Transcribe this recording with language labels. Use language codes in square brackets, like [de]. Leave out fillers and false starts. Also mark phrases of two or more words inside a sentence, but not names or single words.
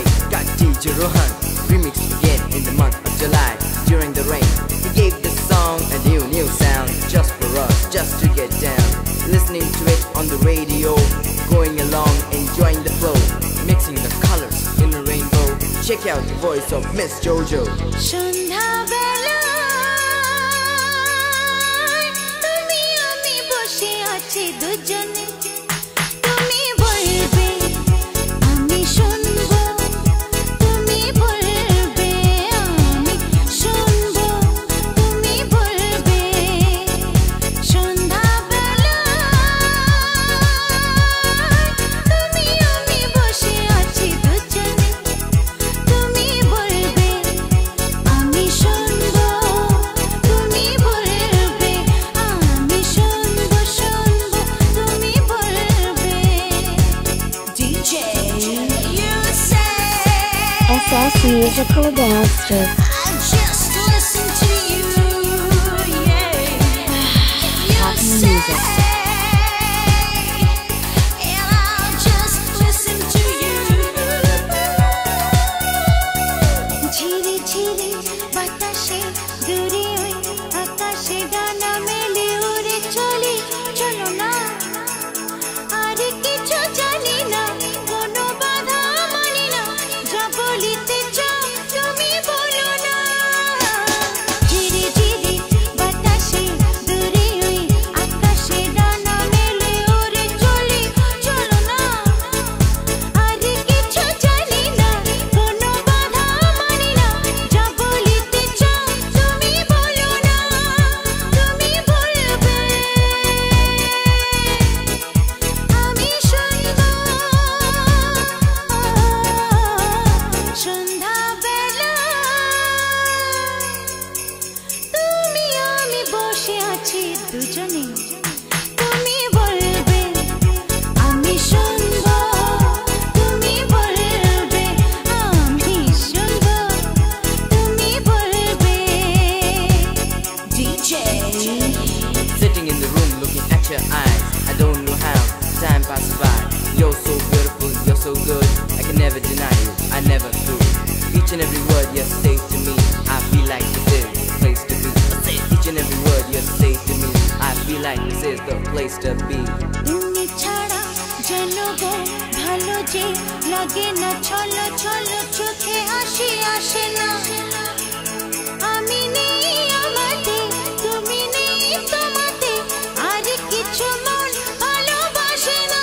[en] Got DJ Rohan remixed again in the month of July. During the rain, he gave the song a new sound, just for us, just to get down. Listening to it on the radio, going along, enjoying the flow, mixing the colors in the rainbow. Check out the voice of Miss Jojo. [bn] সন্ধ্যাবেলায়, তুমি আমি বসে আছি দুজনে, তুমি বলবে আমি শুনবো, তুমি বলবে আমি শুনবো, তুমি বলবে. সন্ধ্যাবেলায়, তুমি আমি বসে আছি দুজনে, তুমি বলবে আমি শুনবো, তুমি বলবে আমি শুনবো, শুনবো তুমি বলবে. [en] DJ, you say SS Musical Dance Strip. I just listen to you, yeah. You Happy say, Music. and I'll just listen to you. [bn] ঝিরি ঝিরি বাতাসে দূরে হই আকাশে ডানা মেলে উড়ে চলি চলো না আর কিছু জানি না কোনো বাধা মানি না যা বলিতে চাও তুমি বলো না. ঝিরি ঝিরি বাতাসে দূরে হই আকাশে ডানা মেলে উড়ে চলি চলো না আর কিছু জানি না কোনো বাধা মানি না যা বলিতে চাও তুমি বলো না, তুমি বলবে আমি শুনবো. সন্ধ্যাবেলায়, তুমি আমি বসে আছি দুজনে, তুমি বলবে আমি শুনবো, তুমি বলবে আমি শুনবো, তুমি বলবে. [en] DJ, Sitting in the room looking at your eyes, I don't know how time passes by. You're so beautiful, you're so good, I can never deny you, I never could. Each and every word you say to me, I feel like this is the place to be. Each and every word you say to me, I feel like this is the place to be. [bn] তুমি ছাড়া যেন গো ভালো যে লাগে না, ছলো ছলো চোখে হাসি আসে না। আমি নেই আমাতে, তুমি নেই তোমাতে, আর কিছু মন ভালোবাসে না।